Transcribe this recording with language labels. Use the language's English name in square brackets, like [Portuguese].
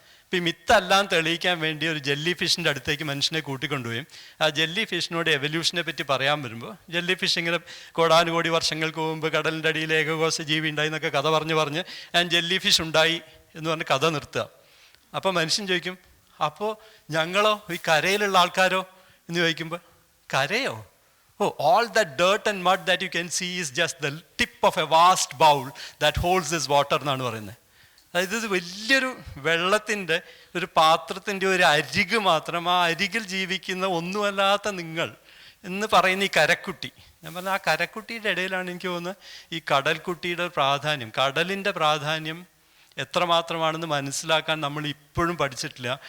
[Malayalam] ഇപ്പം ഈ മിത്തെല്ലാം തെളിയിക്കാൻ വേണ്ടി ഒരു ജെല്ലി ഫിഷിൻ്റെ അടുത്തേക്ക് മനുഷ്യനെ കൂട്ടിക്കൊണ്ടുപോയും ആ ജെല്ലി ഫിഷിനോട് എവല്യൂഷനെ പറ്റി പറയാൻ വരുമ്പോൾ ജെല്ലി ഫിഷ് ഇങ്ങനെ കോടാനുകോടി വർഷങ്ങൾക്ക് മുമ്പ് കടലിൻ്റെ അടിയിൽ ഏകകോശ ജീവി ഉണ്ടായി എന്നൊക്കെ കഥ പറഞ്ഞ് ആൻഡ് ജെല്ലി ഫിഷ് ഉണ്ടായി എന്ന് പറഞ്ഞ് കഥ നിർത്തുക. അപ്പോൾ മനുഷ്യൻ ചോദിക്കും, അപ്പോൾ ഞങ്ങളോ, ഈ കരയിലുള്ള ആൾക്കാരോ എന്ന് ചോദിക്കുമ്പോൾ, കരയോ? [English] ഓ, all that dirt and mud that you can see is just the tip of a vast bowl that holds this water [Malayalam] എന്നാണ് പറയുന്നത്. അതായത് ഇത് വലിയൊരു വെള്ളത്തിൻ്റെ ഒരു പാത്രത്തിൻ്റെ ഒരു അരിക് മാത്രം, ആ അരികിൽ ജീവിക്കുന്ന ഒന്നുമല്ലാത്ത നിങ്ങൾ എന്ന് പറയുന്ന ഈ കരക്കുട്ടി. ഞാൻ പറഞ്ഞ ആ കരക്കുട്ടിയുടെ ഇടയിലാണ് എനിക്ക് തോന്നുന്നത് ഈ കടൽക്കുട്ടിയുടെ പ്രാധാന്യം, കടലിൻ്റെ പ്രാധാന്യം എത്രമാത്രമാണെന്ന് മനസ്സിലാക്കാൻ നമ്മൾ ഇപ്പോഴും പഠിച്ചിട്ടില്ല.